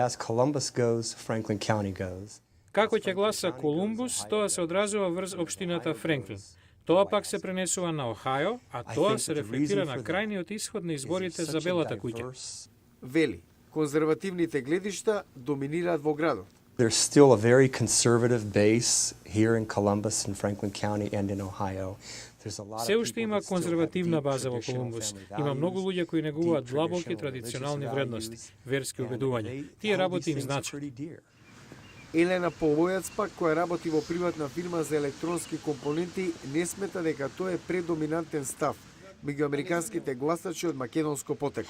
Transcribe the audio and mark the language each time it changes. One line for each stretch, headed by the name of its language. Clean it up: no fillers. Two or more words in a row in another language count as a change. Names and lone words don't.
Macedonian: Како ќе гласа Колумбус, тоа се одразува врз општината Франклин. Тоа пак се пренесува на Охајо, а тоа се рефлектира на крајниот исход на изборите за Белата куќа. Вели, конзервативните гледишта доминираат во градот.
English: There's still a very conservative base here in Columbus and Franklin County and in Ohio.
Macedonian: Се уште има конзервативна база во Колумбус. Има многу луѓе кои негуваат длабоки традиционални вредности, верски убедувања. Тие работи им значат. Елена Полојац пак, која работи во приватна фирма за електронски компоненти, не смета дека тоа е предоминантен став меѓу американските гласачи од македонско потекло.